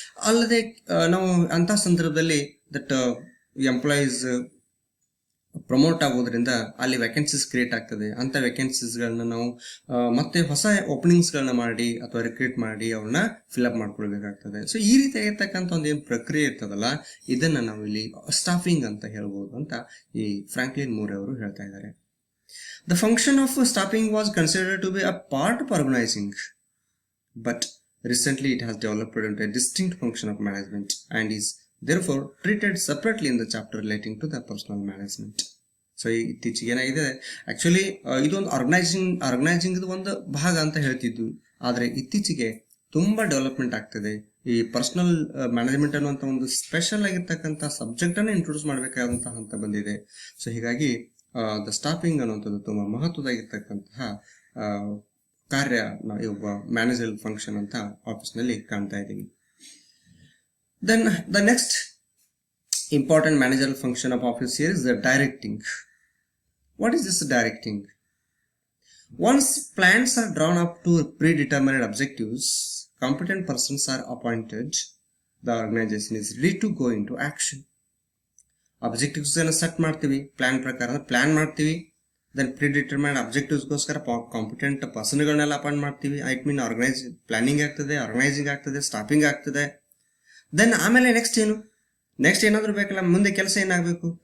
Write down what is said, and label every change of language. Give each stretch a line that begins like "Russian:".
Kannada: ಅಲ್ಲದೆ ನಾವು ಅಂತಹ ಸಂದರ್ಭದಲ್ಲಿ ದಟ್ ಎಂಪ್ಲಾಯೀಸ್ ಪ್ರಮೋಟ್ ಆಗೋದ್ರಿಂದ ಅಲ್ಲಿ ವೇಕೆನ್ಸೀಸ್ ಕ್ರಿಯೇಟ್ ಆಗ್ತದೆ. ಅಂತ ವೇಕೆನ್ಸೀಸ್ಗಳನ್ನ ನಾವು ಮತ್ತೆ ಹೊಸ ಓಪನಿಂಗ್ಸ್ಗಳನ್ನ ಮಾಡಿ ಅಥವಾ ರಿಕ್ರೂಟ್ ಮಾಡಿ ಅವ್ರನ್ನ ಫಿಲ್ಅಪ್ ಮಾಡ್ಕೊಳ್ಬೇಕಾಗ್ತದೆ. ಸೊ ಈ ರೀತಿಯಾಗಿರ್ತಕ್ಕಂಥ ಒಂದು ಏನು ಪ್ರಕ್ರಿಯೆ ಇರ್ತದಲ್ಲ, ಇದನ್ನ ನಾವು ಇಲ್ಲಿ ಸ್ಟಾಫಿಂಗ್ ಅಂತ ಹೇಳ್ಬೋದು ಅಂತ ಈ ಫ್ರಾಂಕ್ಲಿನ್ ಮೂರ್ ಅವರು ಹೇಳ್ತಾ ಇದ್ದಾರೆ.
English: The function of staffing was considered to be a part of organizing, but recently it has developed into a distinct function of management and is therefore treated separately in the chapter relating to the personal management.
Kannada: So ಇತ್ತೀಚೆಗೆ ಏನಾಗಿದೆ, actually ಇದೊಂದು organising ಇದು ಒಂದು ಭಾಗ ಅಂತ ಹೇಳ್ತಿದ್ವಿ, ಆದರೆ ಇತ್ತೀಚೆಗೆ ತುಂಬಾ ಡೆವಲಪ್ಮೆಂಟ್ ಆಗ್ತದೆ. ಈ ಪರ್ಸನಲ್ ಮ್ಯಾನೇಜ್ಮೆಂಟ್ ಅನ್ನುವಂಥ ಒಂದು ಸ್ಪೆಷಲ್ ಆಗಿರ್ತಕ್ಕಂಥ ಸಬ್ಜೆಕ್ಟ್ ಅನ್ನು ಇಂಟ್ರೊಡ್ಯೂಸ್ ಮಾಡಬೇಕಾದಂತಹ ಹಂತ ಬಂದಿದೆ. ಸೊ ಹೀಗಾಗಿ ದ ಸ್ಟಾಫಿಂಗ್ ಅನ್ನುವಂಥದ್ದು ತುಂಬಾ ಮಹತ್ವದಾಗಿರ್ತಕ್ಕಂತಹ ಕಾರ್ಯ ನಾವು ಒಬ್ಬ ಮ್ಯಾನೇಜರ್ ಫಂಕ್ಷನ್ ಅಂತ ಆಫೀಸ್ನಲ್ಲಿ ಕಾಣ್ತಾ ಇದ್ದೀವಿ.
English: Then the next important manager function of office here is the directing. What is this directing? Once plans are drawn up to predetermined objectives, competent persons are appointed. The organization is ready to go into action.
Kannada: Objectives ಅನ್ನು set ಮಾಡ್ತೀವಿ, plan ಪ್ರಕಾರ plan ಮಾಡ್ತೀವಿ. Then ಪ್ರಿಡಿಟರ್ಮೈನ್ಡ್ ಅಬ್ಜೆಕ್ಟಿವ್ಸ್ಗೋಸ್ಕರ competent ಪರ್ಸನ್ಗಳನ್ನೆಲ್ಲ appoint ಮಾಡ್ತೀವಿ.
English: it mean
Kannada: planning ಆಗ್ತದೆ, organising ಆಗ್ತದೆ, staffing ಆಗ್ತದೆ. Then ಆಮೇಲೆ next ಏನಾದರೂ ಬೇಕಲ್ಲ, ಮುಂದೆ ಕೆಲಸ ಏನಾಗಬೇಕು.